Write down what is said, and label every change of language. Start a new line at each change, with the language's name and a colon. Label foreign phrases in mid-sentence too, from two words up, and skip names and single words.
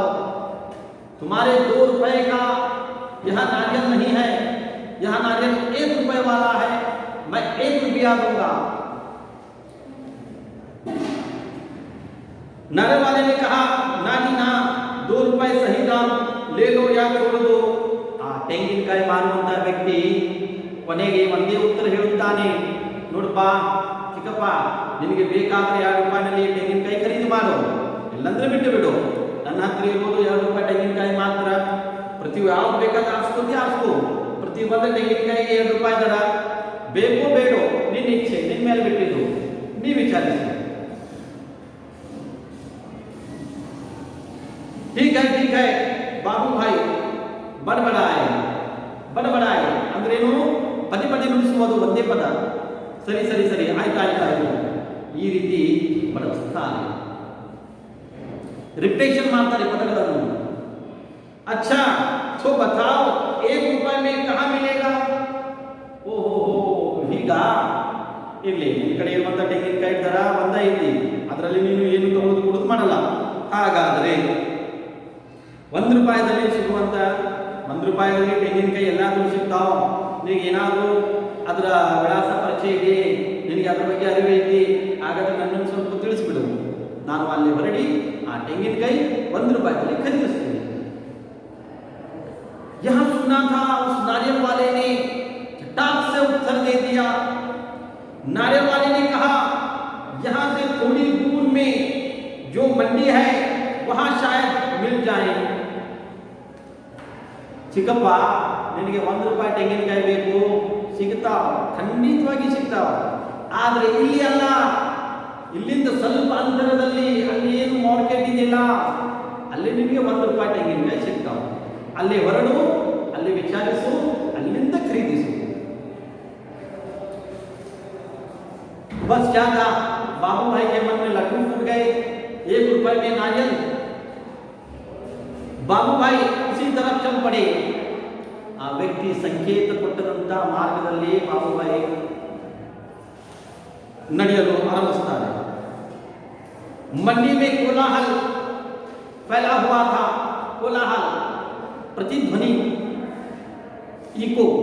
Hindi: तुम्हारे 2 रुपए का यह नारियल नहीं है, यह नारियल 1 रुपए वाला है, मैं 1 रुपया दूंगा. नारियल वाले ने कहा, ना जी ना, 2 रुपए सही दाम, ले लो या छोड़ दो.
Kannada: आ ತೆಂಗಿನಕಾಯಿ ಮಾರುವಂತ ವ್ಯಕ್ತಿ ಕೊನೆಗೆ ಒಂದೇ ಉತ್ತರ ಹೇಳುತ್ತಾನೆ, ನೋಡಪ್ಪ ಚಿಕ್ಕಪ್ಪ, ನಿನಗೆ ಬೇಕಾದ್ರೆ 2 ರೂಪಾಯಿನಲ್ಲಿ ತೆಂಗಿನಕಾಯಿ ಖರೀದಿ ಮಾಡು, ಇಲ್ಲಂದ್ರೆ ಬಿಟ್ಟು ಬಿಡು. ನನ್ನ ಹತ್ರ ಇರೋದು 2 ರೂಪಾಯಿ ತೆಂಗಿನಕಾಯಿ ಮಾತ್ರ. ಪ್ರತಿ ಯಾವ್ದು ಬೇಕಾದ್ರೆ ಆರಿಸ್ಕೊ. ಪ್ರತಿ ಒಂದು ತೆಂಗಿನಕಾಯಿಗೆ 2 ರೂಪಾಯಿ ದರ. ಬೇಕೋ ಬೇಡೋ ನಿನ್ನ ಇಚ್ಛೆ, ನಿನ್ನ ಮೇಲೆ ಬಿಟ್ಟಿದ್ದು, ನೀ ವಿಚಾರಿಸಿ.
Hindi: ठीक है बाबू भाई बड़बड़ाए
Kannada: ಅಂದ್ರೇನು, ಪದೇ ನುಡಿಸುವುದು ಒಂದೇ ಪದ. ಸರಿ ಆಯ್ತು ಈ ರೀತಿ ಬಳಸ್ತಾರೆ, ರಿಪಿಟೇಷನ್ ಮಾಡ್ತಾರೆ ಪದಗಳನ್ನು.
Hindi: अच्छा तो बताओ 1 रुपए में कहाँ मिलेगा.
Kannada: ಓಹೋ ಹೀಗ ಇರ್ಲಿ, ನಿನ್ನ ಕಡೆ ಇರುವಂತ ತೆಂಗಿನಕಾಯಿ ದರ ಒಂದ ಐತಿ, ಅದರಲ್ಲಿ ನೀನು ಏನು ತಗೊಳ್ಳೋದು ಕೊಡೋದು ಮಾಡಲ್ಲ. ಹಾಗಾದರೆ 1 ರೂಪಾಯಿದಲ್ಲಿ ಸಿಗುವಂತ 1 ರೂಪಾಯಿದಲ್ಲಿ ತೆಂಗಿನಕಾಯಿ ಎಲ್ಲಾದರೂ ಸಿಗ್ತಾವ. ನಿನಗೆ ಏನಾದರೂ ಅದರ ವಿಳಾಸ ಪರಿಚಯ ಇದೆ, ನಿನಗೆ ಅದರ ಬಗ್ಗೆ ಅರಿವು ಐತಿ, ಹಾಗಾದ್ರೆ ನನ್ನನ್ನು ಸ್ವಲ್ಪ ತಿಳಿಸ್ಬಿಡು. ನಾನು ಅಲ್ಲಿ ಹೊರಡಿ ಆ ತೆಂಗಿನಕಾಯಿ 1 ರೂಪಾಯಿದಲ್ಲಿ ಖರೀದಿಸ್ತೀನಿ.
Hindi: यहाँ सुना था, उस नारियल वाले ने झटाक से उत्तर दे दिया. नारियल वाले ने कहा, यहाँ से थोड़ी दूर में जो मंडी है वहां शायद मिल जाए.
Kannada: ಚಿಕ್ಕಪ್ಪ, ನಿನಗೆ 1 ರೂಪಾಯಿ ತೆಂಗಿನಕಾಯಿ ಬೇಕು, ಸಿಗ್ತಾವ, ಖಂಡಿತವಾಗಿ ಸಿಗ್ತಾವ. ಆದರೆ ಇಲ್ಲಿ ಅಲ್ಲ, ಇಲ್ಲಿಂದ ಸ್ವಲ್ಪ ಅಂತರದಲ್ಲಿ ಅಲ್ಲಿ ಏನು ಮಾರ್ಕೆಟ್ ಇದೆಯಲ್ಲ, ಅಲ್ಲಿ ನಿನಗೆ 1 ರೂಪಾಯಿ ತೆಂಗಿನಕಾಯಿ ಸಿಗ್ತಾವ. ಅಲ್ಲಿ ಹೊರಡು, ಅಲ್ಲಿ ವಿಚಾರಿಸು, ಅಲ್ಲಿಂದ ಖರೀದಿಸು.
Hindi: बस क्या था, बाबू भाई के मन में लड्डू फूट गए. 1 रुपए में नारियल. बाबू भाई उसी तरफ चल पड़े.
Kannada: ಆ ವ್ಯಕ್ತಿ ಸಂಕೇತ ಕೊಟ್ಟಂತ ಮಾರ್ಗದಲ್ಲಿ ಬಾಬು ಭಾಯಿ ನಡೆಯಲು ಆರಂಭಿಸುತ್ತಾರೆ.
Hindi: मंडी में कोलाहल फैला हुआ था. कोलाहल, प्रतिध्वनि, इको.